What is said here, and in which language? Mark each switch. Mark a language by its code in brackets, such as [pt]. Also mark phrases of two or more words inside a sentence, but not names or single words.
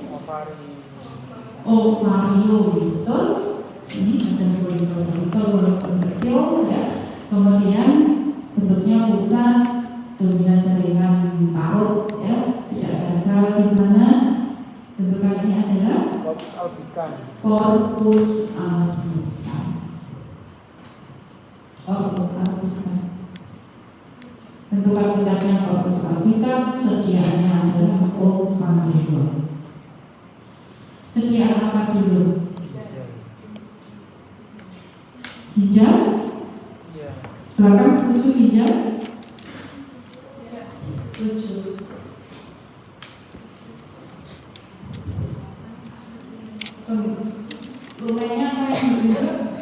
[id] Ovarium, betul. Ini ada betul walaupun kecil ya. Kemudian bentuknya bukan dominan jaringan parut ya, tidak ada sel di sana. Bentukan ini adalah [la] Corpus albicans. corpus albicans. Corpus albicans. [id] Bentukan puncaknya [la] corpus albicans, [id] sediaannya adalah ovarium. Sediaan apa dulu? Ginjal? Iya. Belakang setuju ginjal? Setuju. Lumenya apa yang ditunjuk?